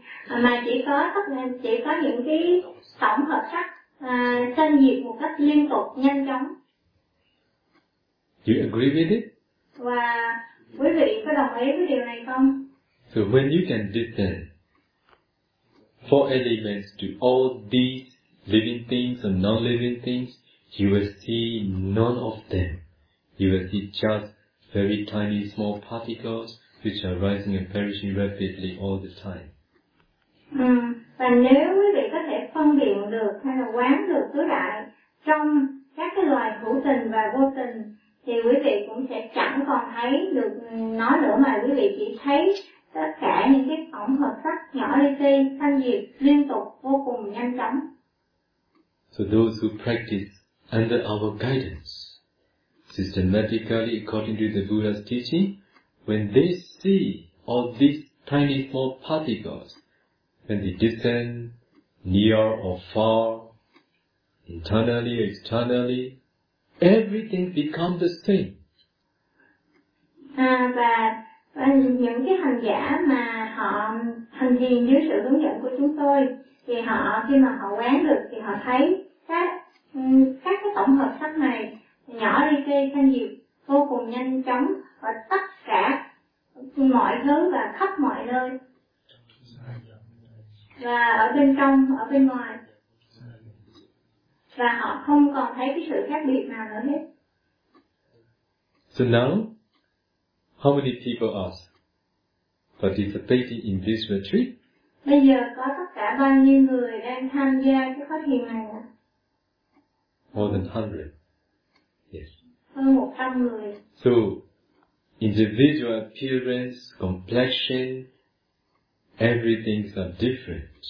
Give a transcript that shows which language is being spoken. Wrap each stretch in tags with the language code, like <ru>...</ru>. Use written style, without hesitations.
<vi>Mà chỉ có những cái tổng hợp sắc sanh diệt một cách liên tục, nhanh chóng.</vi> <en>You agree with it?</en> <vi>Và quý vị có đồng ý với điều này không?</vi> <en>So when you can distance four elements to all these living things and non-living things, you will see none of them. You will see just very tiny small particles which are rising and perishing rapidly all the time.</en> <vi>Và nếu quý vị có thể phân biệt được hay là quán được tứ đại trong các cái loài hữu tình và vô tình, thì quý vị cũng sẽ chẳng còn thấy được nó nữa mà quý vị chỉ thấy tất cả những cái tổng hợp sắc nhỏ li ti sanh diệt liên tục vô cùng nhanh chóng.</vi> <en>So those who practice under our guidance systematically according to the Buddha's teaching, when they see all these tiny small particles, when they descend near or far, internally or externally, everything becomes the same.</en> <vi>Và những cái hành giả mà họ hành thiền dưới sự hướng dẫn của chúng tôi, thì họ khi mà họ quán được thì họ thấy các các cái tổng hợp sắc này nhỏ đi cái thanh diệu vô cùng nhanh chóng và tất cả mọi thứ và khắp mọi nơi và ở bên trong, ở bên ngoài, và họ không còn thấy cái sự khác biệt nào nữa hết.</vi> <en>So now, how many people are participating in this retreat?</en> <vi>Bây giờ có tất cả bao nhiêu người đang tham gia cái khóa thiền này ạ?</vi> <en>More than 100. Yes.</en> <vi>Hơn 100 người.</vi> <en>So, individual appearance, complexion, everything is different.</en>